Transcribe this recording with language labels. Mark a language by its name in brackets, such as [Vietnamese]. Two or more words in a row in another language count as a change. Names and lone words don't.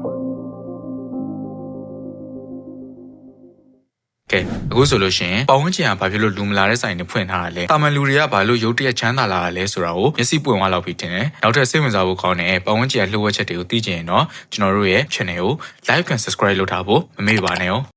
[Burmese] ကဲအခုဆိုလို့ရှိရင်ပဝန်းကျင်ကဘာဖြစ်လို့လူမလာတဲ့ဆိုင်တွေဖွင့်ထားတာလဲတာမန်လူတွေကဘာလို့ရုတ်တရက်ချမ်းသာလာတာလဲဆိုတာကိုမျက်စိပွင့်သွားလောက်ပြီးတင်တယ်နောက်ထပ်စိတ်ဝင်စားဖို့ကောင်းတဲ့ပဝန်းကျင်လှုပ်ဝက်ချက်တွေကိုသိချင်ရင်တော့ကျွန်တော်တို့ရဲ့ channel ကို [English] like and subscribe [Burmese] လုပ်ထားဖို့မမေ့ပါနဲ့